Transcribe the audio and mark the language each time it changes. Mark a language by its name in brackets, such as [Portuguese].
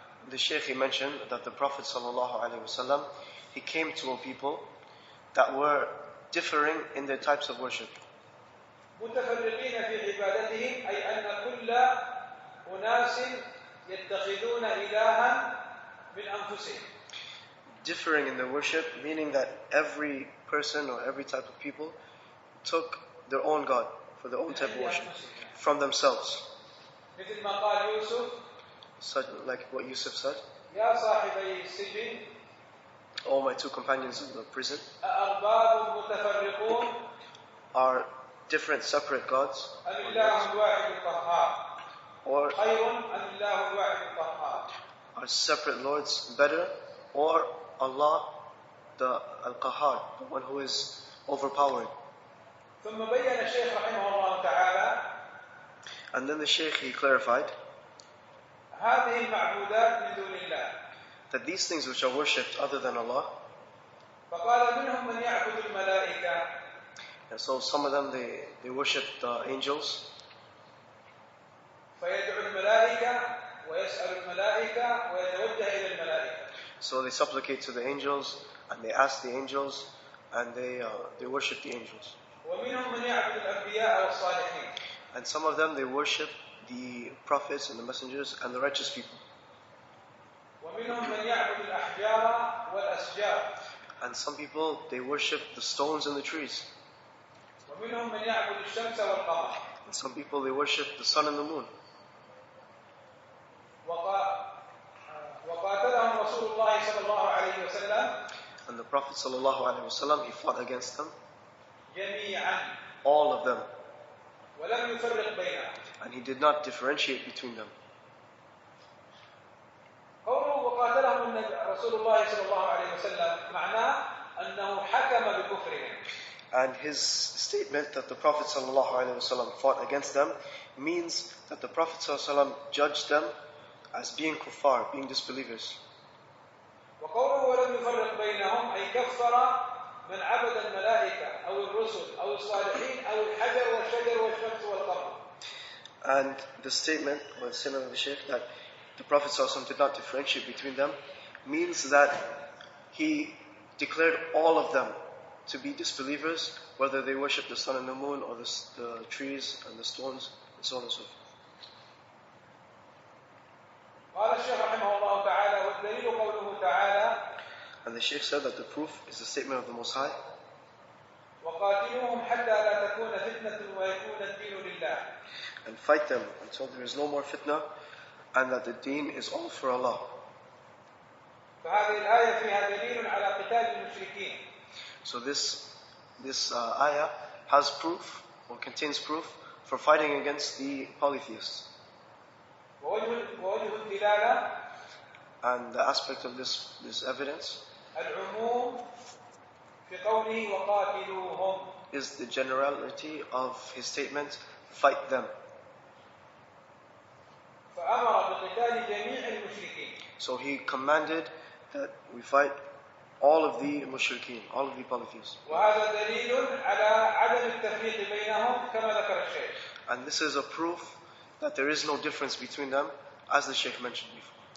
[English] The Shaykh, he mentioned that the Prophet ﷺ, he came to a people that were differing in their types of worship. [Arabic] متفرقين في عبادتهم أي أن كل أناس يتخذون إلها من أنفسهم. [English] Differing in their worship, meaning that every person or every type of people took their own God for their own type of worship from themselves. [Arabic] مثل ما قال يوسف, [English] Such like what Yusuf said, [Arabic] يا صاحبي السجن, [English] "Oh, my two companions in the prison, [Arabic] أأرباب متفرقون [English] are different separate gods, [Arabic] أم الله الواحد القهار [English] or [Arabic] خير أم الله الواحد القهار." [English] are separate lords better, or Allah, the Al-Qahar, the one who is overpowered?" [Arabic] ثم بين الشيخ رحمه الله تعالى [English] And then the Shaykh, he clarified [Arabic] هذه المعبودات من دون الله. [English] that these things which are worshipped other than Allah, [Arabic] فقال منهم من يعبد الملائكة, [English] and so some of them they worship the angels, [Arabic] فيدعو الملائكة ويسأل الملائكة ويتوجه إلى الملائكة. [English] so they supplicate to the angels and they ask the angels and they worship the angels. [Arabic] ومنهم من يعبد الأنبياء والصالحين. [English] And some of them they worship the prophets and the messengers and the righteous people. [Arabic] ومنهم من يعبد الأحجار والأشجار. [English] And some people they worship the stones and the trees. [Arabic] ومنهم من يعبد الشمس والقمر. [English] And some people they worship the sun and the moon. [Arabic] وقاتلهم رسول الله صلى الله عليه وسلم. [English] And the Prophet ﷺ, he fought against them, [Arabic] جميعا. [English] all of them. [Arabic] ولم يفرق بينهم. [English] And he did not differentiate between them. [Arabic] قوله وقاتلهم رسول الله صلى الله عليه وسلم معناه أنه حكم بكفرهم. [English] And his statement that the Prophet ﷺ fought against them means that the Prophet ﷺ judged them as being kuffar, being disbelievers. [Arabic] وقوله ولم يفرق بينهم أي كفر من عبد الملائكة أو الرسل أو الصالحين أو الحجر والشجر والشمس والقمر. [English] And the statement, or the statement of the Shaykh, that the Prophet ﷺ did not differentiate between them means that he declared all of them to be disbelievers, whether they worship the sun and the moon or the trees and the stones and so on and so forth. [Arabic] قال الشيخ رحمه الله تعالى والدليل قوله تعالى [English] And the Shaykh said that the proof is the statement of the Most High, [Arabic] وقاتلوهم حتى لا تكون فتنة ويكون الدين لله. [English] and fight them until there is no more fitna and that the deen is all for Allah. [Arabic] فهذه الآية فيها دليل على قتال المشركين. [English] So this ayah has proof, or contains proof, for fighting against the polytheists. [Arabic] ووجه الدلالة [English] And the aspect of this evidence [Arabic] العموم في قوله وقاتلوهم. [English] is the generality of his statement, fight them. [Arabic] فأمر بقتال جميع المشركين. [English] So he commanded that we fight all of the mushrikeen, all of the polytheists. [Arabic] وهذا دليل على عدم التفريق بينهم كما ذكر الشيخ. [English] And this is a proof that there is no difference between them, as the Shaykh mentioned before.